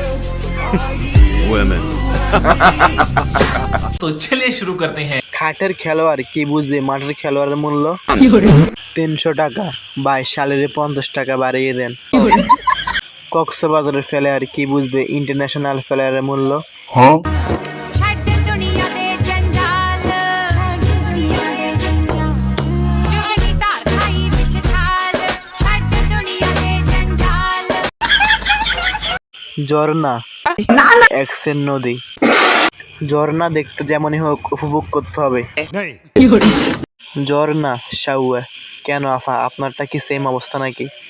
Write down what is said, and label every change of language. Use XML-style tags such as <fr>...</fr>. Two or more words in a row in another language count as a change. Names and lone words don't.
<hi>तो चलिए शुरू करते हैं।</hi> <bn>খাটের খেলোয়াড় কি বুঝবে মাঠের খেলোয়াড়ের মূল্য? 300 টাকা ভাই, স্যালারি 50 টাকা বাড়িয়ে দেন। কক্সবাজারের প্লেয়ার কি বুঝবে</bn> <en>international player's</en> <bn>মূল্য?</bn> <pa>ਛੱਡ ਦੁਨੀਆ ਦੇ ਜੰਜਾਲ ਛੱਡ ਦੁਨੀਆ ਦੇ ਜੰਜਾਲ ਜੁਗਨੀ ਧਾਰ ਖਾਈ ਵਿੱਚ ਛਾਲ ਛੱਡ ਦੁਨੀਆ ਦੇ ਜੰਜਾਲ</pa> <bn>ঝর্ণা এক্সের নদী। ঝর্ণা দেখতে যেমনই হোক উপভোগ করতে হবে। ঝর্ণা শাউয়া। কেন আফা, আপনারটা কি সেম অবস্থা নাকি?</bn>